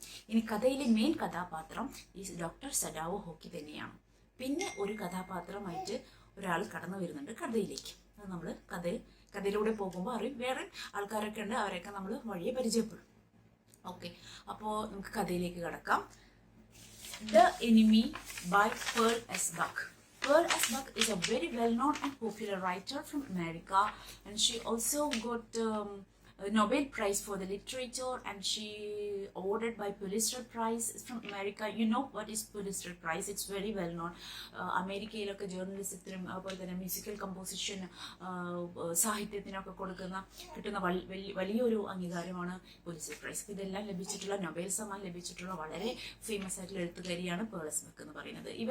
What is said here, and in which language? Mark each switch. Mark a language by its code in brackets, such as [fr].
[ml] ഇനി കഥയിലെ മെയിൻ കഥാപാത്രം ഈ ഡോക്ടർ സഡാവോ ഹോക്കി തന്നെയാണ്. പിന്നെ ഒരു കഥാപാത്രമായിട്ട് ഒരാൾ കടന്നു വരുന്നുണ്ട് കഥയിലേക്ക്. അത് നമ്മൾ കഥയിലൂടെ പോകുമ്പോൾ അറിയും. വേറെ ആൾക്കാരൊക്കെ ഉണ്ട്, അവരെയൊക്കെ നമ്മൾ വഴിയെ പരിചയപ്പെടും. ഓക്കെ, അപ്പോൾ നമുക്ക് കഥയിലേക്ക് കടക്കാം. [en] The Enemy by Pearl S. Buck. Pearl S. Buck is a very well-known and popular writer from America, and she also got a Nobel Prize for the literature, and she awarded by Pulitzer Prize from America. You know what is Pulitzer Prize? It's very well known. [ml] അമേരിക്കയിലൊക്കെ ജേർണലിസത്തിനും അതുപോലെ തന്നെ musical composition, സാഹിത്യത്തിനൊക്കെ കിട്ടുന്ന വലിയൊരു അംഗീകാരമാണ് Pulitzer prize. ഇതെല്ലാം ലഭിച്ചിട്ടുള്ള, Nobel സമ്മാനം ലഭിച്ചിട്ടുള്ള വളരെ ഫേമസ് ആയിട്ടുള്ള എഴുത്തുകാരിയാണ് പേൾ എസ് ബക്ക് എന്ന് പറയുന്നത്.